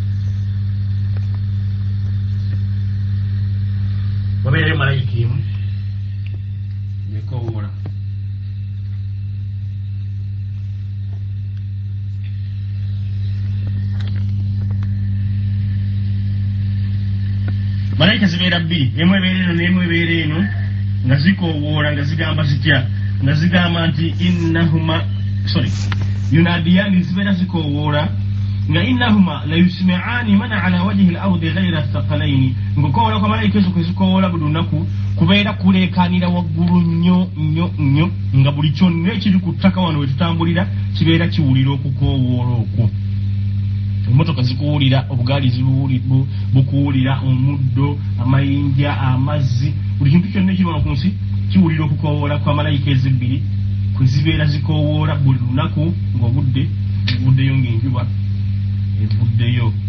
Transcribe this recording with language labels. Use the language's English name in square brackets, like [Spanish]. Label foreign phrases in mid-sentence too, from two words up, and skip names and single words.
[Ganda] wabeerayo malayika emu nekowoola malayika zibeera bbiri emu ebeera eno n'emu ebeera eno nga zikoowoola nga zigamba zitya nga zigamba nti yunadiyani zibeera zikoowoola nga [Arabic] إنهما لا يسمعان من على وجه الأرض غير الثقلين [Ganda] ngokoola kwa malayika ezo kwe zikoowoola buli lunaku kubeera kuleekaanira waggulu nnyo nnyo nnyo nga buli kyonna ekiri ku ttaka wano we tutambulira kibeera kiwulira okukoowoola okwo. Emotoka zikuwulira, obugaali bukuwulira, omuddo, amayinja, amazzi, buli kintu kyonna ekiri wano ku nsi kiwulira okukoowoola kwa malayika ezibbiri kwe zibeera zikoowoola buli lunaku ng'obuddeyo ng'enjuba evuddeyo.